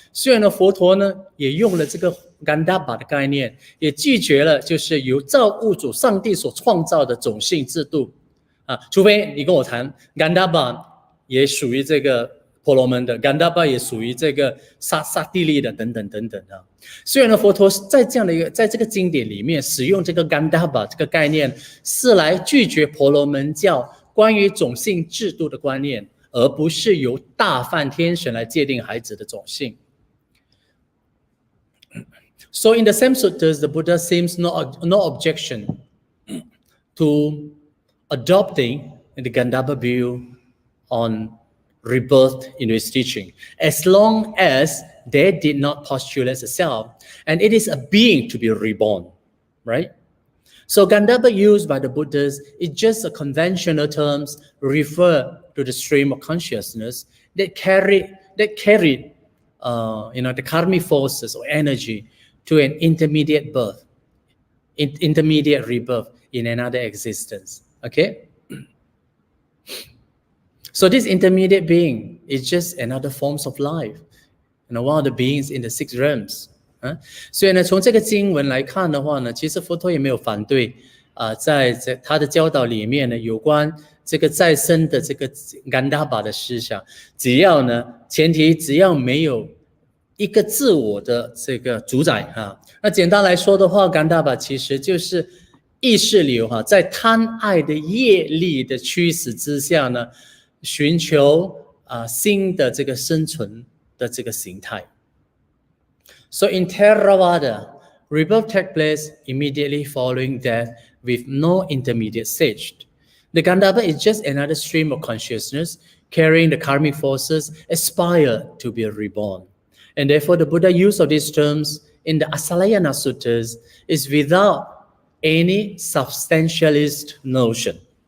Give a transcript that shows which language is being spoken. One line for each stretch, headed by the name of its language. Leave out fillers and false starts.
Chinese: 所以呢，佛陀呢也用了这个 Gandhabba 的概念，也拒绝了就是由造物主上帝所创造的种姓制度啊，除非你跟我谈 Gandhabba 也属于这个婆罗门的 ，Gandhabba 也属于这个刹帝利的等等等等啊。所以呢，佛陀在这样的一个在这个经典里面使用这个 Gandhabba 这个概念，是来拒绝婆罗门教关于种姓制度的观念，而不是由大梵天神来界定孩子的种姓。
English: So in the same suttas, the Buddha seems no objection to adopting the Gandhabba view on rebirth in his teaching, as long as they did not postulate a self, and it is a being to be reborn, right? So Gandhabba used by the Buddhas is just a conventional terms refer to the stream of consciousness that carried the karmic forces or energy to an intermediate birth, intermediate rebirth in another existence. Okay? So this intermediate being is just another forms of life, one of the beings in the six realms.
Chinese: 所以呢，从这个经文来看的话呢，其实佛陀也没有反对在他的教导里面呢，有关这个再生的这个Gandhabba的思想，前提只要没有一个自我的这个主宰那简单来说的话，Gandhabba其实就是意识流在贪爱的业力的驱使之下呢，寻求新的这个生存的这个形态。
English: So in Theravada, rebirth takes place immediately following death with no intermediate stage. The Gandhabba is just another stream of consciousness carrying the karmic forces aspire to be reborn. And therefore, the Buddha use of these terms in the Asalayana Suttas is without any substantialist notion.